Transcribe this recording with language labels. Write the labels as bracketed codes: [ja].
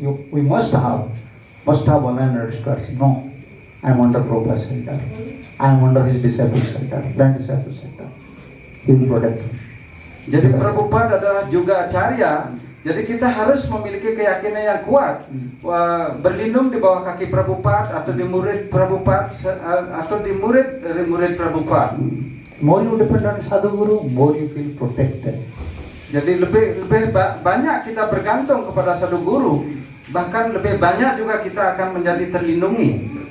[en] We must have unalertness towards him. No, I am under Prabhupada's shelter. I am under his disciples' shelter, blind disciples' shelter. He will protect me. [id] Jadi Prabhupada adalah juga acarya. Jadi kita harus memiliki keyakinan yang kuat, berlindung di bawah kaki Prabhupada atau di murid Prabhupada atau di murid dari murid Prabhupada. [en] More you depend on Sadhu Guru, more you feel protected. [id] Jadi lebih banyak kita bergantung kepada Sadhu Guru, bahkan lebih banyak juga kita akan menjadi terlindungi.